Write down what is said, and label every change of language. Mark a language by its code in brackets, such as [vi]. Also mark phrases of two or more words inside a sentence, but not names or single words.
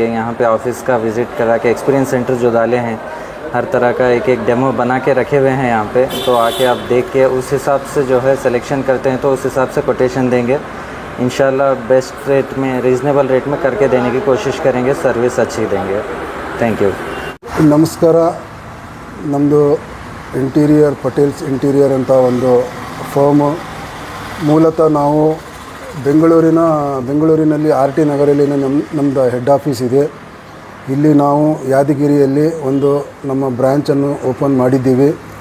[hi] यहाँ पे ऑफिस का विज़िट करा के [en] experience center [hi] जो डाले हैं, हर तरह का एक डेमो बना के रखे हुए हैं यहाँ पे. तो आके आप देख के उस हिसाब से जो है सिलेक्शन करते हैं तो उस हिसाब से कोटेशन देंगे. इंशाल्लाह [en] best rate [hi] में, [en] reasonable rate [hi] में करके देने की कोशिश करेंगे. सर्विस अच्छी देंगे. [en] thank you. [kn] ನಮಸ್ಕಾರ. ನಮ್ಮದು ಪಟೇಲ್ಸ್ ಇಂಟೀರಿಯರ್ ಅಂತ ಒಂದು ಫರ್ಮು. ಮೂಲತಃ ನಾವು ಬೆಂಗಳೂರಿನಲ್ಲಿ RT ನಗರಲ್ಲಿ ನಮ್ಮದು [en] head office [kn] ಇದೆ. ಇಲ್ಲಿ ನಾವು ಯಾದಗಿರಿಯಲ್ಲಿ ಒಂದು ನಮ್ಮ ಬ್ರ್ಯಾಂಚನ್ನು ಓಪನ್ ಮಾಡಿದ್ದೀವಿ.